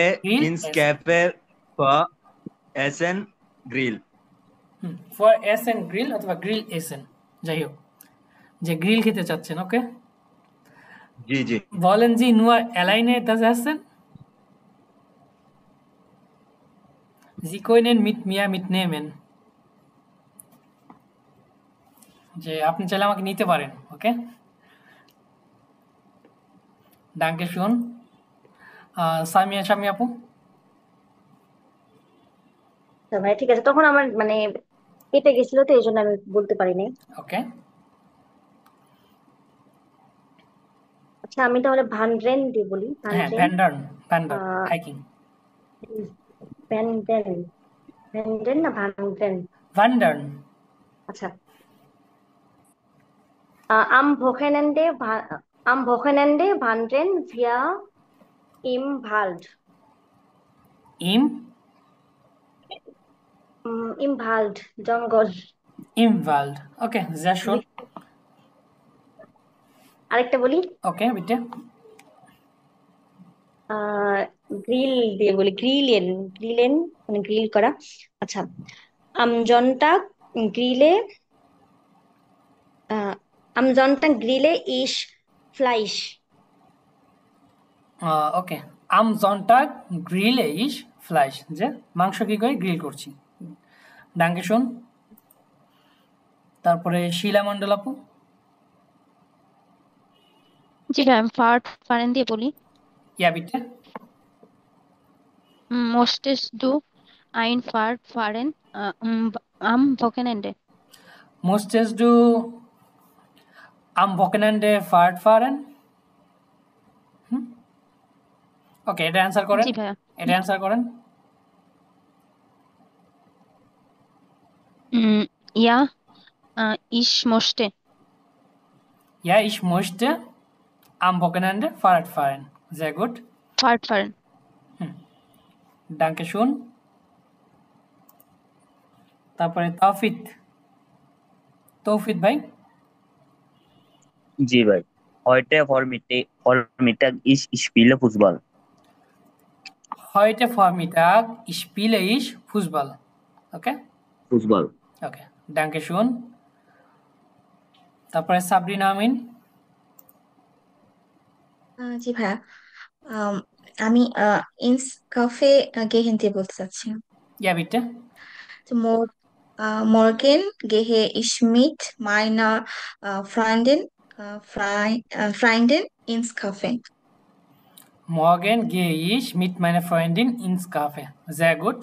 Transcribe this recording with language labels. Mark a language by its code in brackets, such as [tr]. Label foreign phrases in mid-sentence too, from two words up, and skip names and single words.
[de] Grill ins essen. Café für Essen Grill. [bn] for [de] Essen Grill [bn] অথবা [de] Grill essen, [bn] যাই হোক, যে গ্রিল খেতে চাচ্ছেন। ওকে, জি জি। [de] wollen Sie nur alleine das essen? Sie können mit mir mitnehmen. [bn] যে আপনি চাইলে আমাকে নিতে পারেন। [de] okay, danke schön. [bn] সামিয়া শামি আপু। ভাই ঠিক আছে, তখন আমার মানে কেটে গেছিল তো এই জন্য আমি বলতে পারিনি। ওকে, আচ্ছা আমি তাহলে ভান্ড্রেন দিয়ে বলি। হ্যাঁ, ভ্যান্ডার হাইকিং। ভ্যান্ডেন না ভান্ড্রেন? ভান্ডার্ন। আচ্ছা, [de] am Wochenende wandern wir im Wald. Im Wald, জঙ্গল। Im Wald. Okay, sehr schön. [bn] আরেকটা বলি। ওকে, বিটে। গ্রিল দিয়ে বলি, গ্রিলেন মানে গ্রিল করা। আচ্ছা, [de] am Sonntag grille ich Fleisch. ওকে, am Sonntag grille ich Fleisch, [bn] যে মাংস কি করে গ্রিল করছি। [de] danke schön. [bn] তারপরে শিলা মন্ডল আপু। জি ভাই, আমি ফারেন দিয়ে বলি। [de] ja bitte. Möchtest du ein fahren am Wochenende? Möchtest du am Wochenende fahren? [bn] ওকে, এটা অ্যানসার করেন। জি ভাইয়া। এটা অ্যানসার করেন। [de] Ja, ich möchte. Ja, ich möchte am Wochenende Fahrrad fahren. Sehr gut. Fahrrad fahren. Danke schön. [bn] তারপরে তৌফিক ভাই। জি ভাই, [de] heute Vormittag ich spiele Fußball. Heute Vormittag spiele ich Fußball. Okay? Fußball. Okay, danke schön. [bn] তারপরে সাবরিনা আমিন। জি ভাইয়া। আম, আমি [de] ins Café gehen [bn] দিয়ে বলতে চাচ্ছি। [de] Ja, bitte. তো Morgen gehe ich mit meiner Freundin ins Café. Morgen gehe ich mit meiner Freundin ins Café. Sehr gut.